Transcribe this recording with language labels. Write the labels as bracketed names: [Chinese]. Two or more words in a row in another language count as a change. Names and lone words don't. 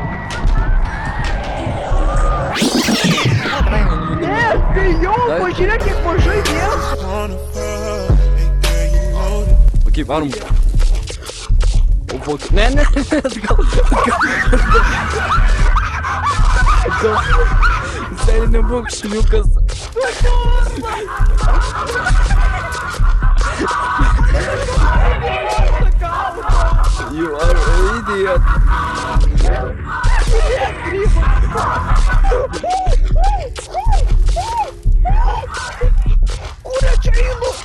[Lithuanian] Ne, tai jau, pažiūrėk, kiek mažai vietos. Ok, varom. O, fuck. Ne, atgal. Seniai nebūk šniukas. [English] You are an idiot. [Lithuanian] Kur čia einu?